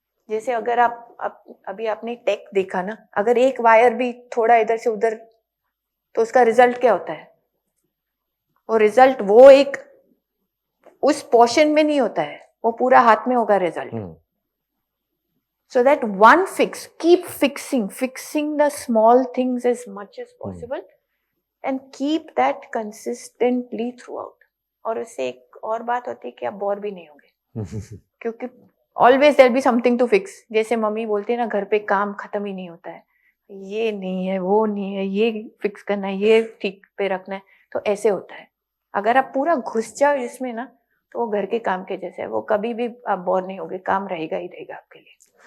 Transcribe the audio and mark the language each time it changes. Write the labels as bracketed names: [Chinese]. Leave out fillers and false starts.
[Hindi] जैसे अगर आप अभी आपने टेक देखा ना, अगर एक वायर भी थोड़ा इधर से उधर, तो उसका रिजल्ट क्या होता है? वो रिजल्ट वो एक उस पोर्शन में नहीं होता है, वो पूरा हाथ में होगा result. [English] So that one fix, keep fixing the small things as much as possible, and keep that consistently throughout. [Hindi] और उससे एक और बात होती है कि आप बोर भी नहीं होंगे, क्योंकि [English] always there'll be something to fix. [Hindi] जैसे मम्मी बोलती है ना, घर पे काम खत्म ही नहीं होता है, ये नहीं है, वो नहीं है, ये फिक्स करना है, ये ठीक पे रखना है. तो ऐसे होता है, अगर आप पूरा घुस जाओ इसमें ना, तो वो घर के काम के जैसे है, वो कभी भी आप बोर नहीं होगे, काम रहेगा ही रहेगा आपके लिए.